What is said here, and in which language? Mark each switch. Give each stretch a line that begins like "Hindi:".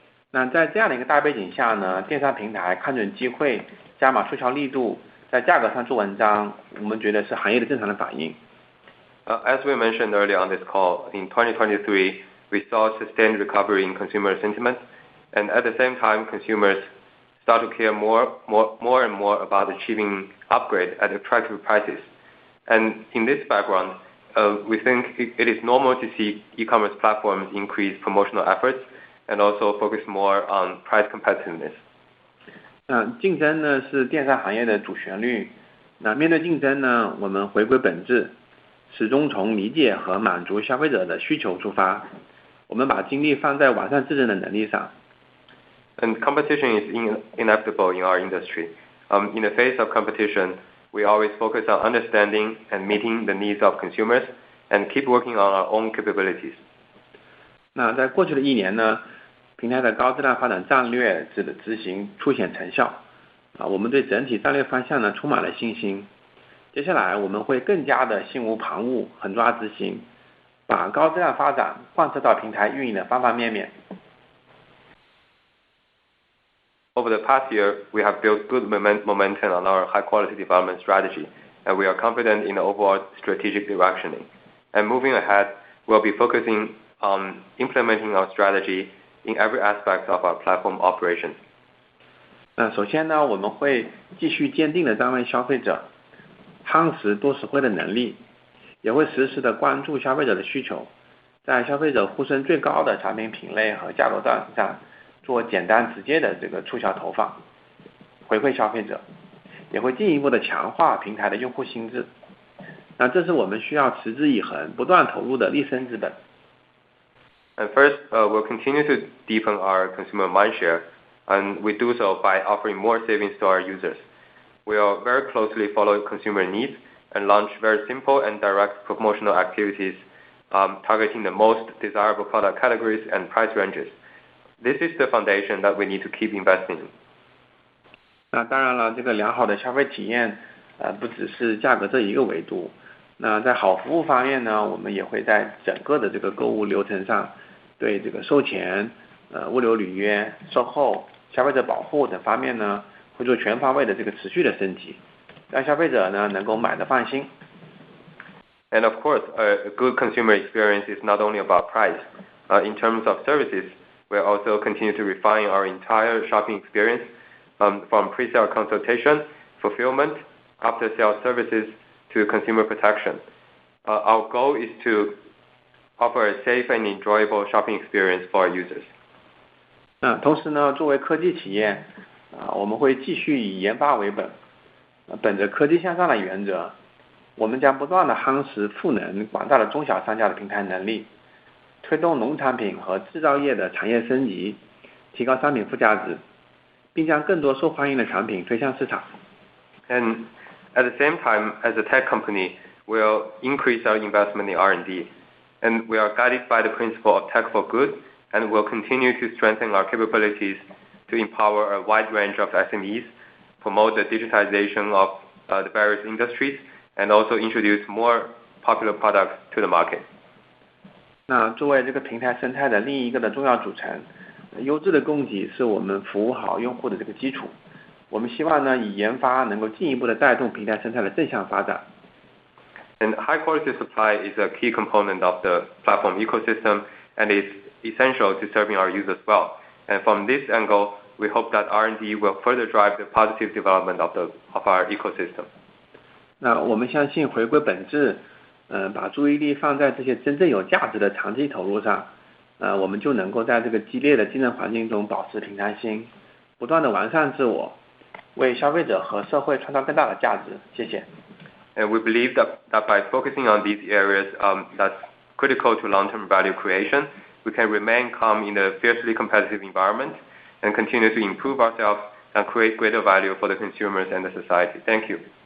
Chinese: 那在这样的一个大背景下呢，电商平台看准机会，加码促销力度，在价格上做文章，我们觉得是行业的正常的反应。
English: As we mentioned earlier on this call, in 2023, we saw sustained recovery in consumer sentiment, and at the same time, consumers start to care more and more about achieving upgrade at attractive prices. And in this background, we think it is normal to see e-commerce platforms increase promotional efforts and also focus more on price competitiveness.
Chinese: 竞争呢是电商行业的主旋律。那面对竞争呢，我们回归本质，始终从理解和满足消费者的需求出发。我们把精力放在完善自身的能力上。
English: And competition is inevitable in our industry. In the face of competition, we always focus on understanding and meeting the needs of consumers and keep working on our own capabilities.
Chinese: 那在过去的一年呢，平台的高质量发展战略执行初显成效。我们对整体战略方向呢充满了信心。接下来我们会更加的心无旁骛，狠抓执行，把高质量发展贯彻到平台运营的方方面面。
English: Over the past year, we have built good momentum on our high-quality development strategy, and we are confident in the overall strategic directioning. And moving ahead, we'll be focusing on implementing our strategy in every aspect of our platform operations.
Chinese: 首先呢，我们会继续坚定地站为消费者夯实多实惠的能力，也会实时的关注消费者的需求，在消费者呼声最高的产品品类和价格段上做简单直接的这个促销投放，回馈消费者，也会进一步的强化平台的用户心智。那这是我们需要持之以恒、不断投入的立身之本。
English: And first, we'll continue to deepen our consumer mindshare, and we do so by offering more savings to our users. We'll very closely follow consumer needs and launch very simple and direct promotional activities, targeting the most desirable product categories and price ranges. This is the foundation that we need to keep investing in.
Chinese: 那当然了，这个良好的消费体验，不只是价格这一个维度。那在好服务方面呢，我们也会在整个的这个购物流程上，对这个售前、物流履约、售后、消费者保护等方面呢，会做全方位的这个持续的升级，让消费者呢能够买得放心。
English: And of course, a good consumer experience is not only about price. In terms of services, we'll also continue to refine our entire shopping experience, from pre-sale consultation, fulfillment, after-sale services to consumer protection. Our goal is to offer a safe and enjoyable shopping experience for our users.
Chinese: 同时呢，作为科技企业，我们会继续以研发为本，本着科技向上的原则，我们将不断的夯实赋能广大的中小商家的平台能力，推动农产品和制造业的产业升级，提高商品附加值，并将更多受欢迎的产品推向市场。
English: And at the same time, as a tech company, we'll increase our investment in R&D, and we are guided by the principle of tech for good, and we'll continue to strengthen our capabilities to empower a wide range of SMEs, promote the digitization of the various industries, and also introduce more popular products to the market.
Chinese: 那作为这个平台生态的另一个的重要组成，优质的供给是我们服务好用户的这个基础。我们希望呢，以研发能够进一步的带动平台生态的正向发展。
English: And high quality supply is a key component of the platform ecosystem, and is essential to serving our users well. And from this angle, we hope that R&D will further drive the positive development of our ecosystem.
Chinese: 那我们相信回归本质，把注意力放在这些真正有价值的长期投入上，我们就能够在这个激烈的竞争环境中保持平常心，不断的完善自我，为消费者和社会创造更大的价值。谢谢。
English: And we believe that by focusing on these areas that's critical to long-term value creation, we can remain calm in a fiercely competitive environment and continue to improve ourselves and create greater value for the consumers and the society. Thank you.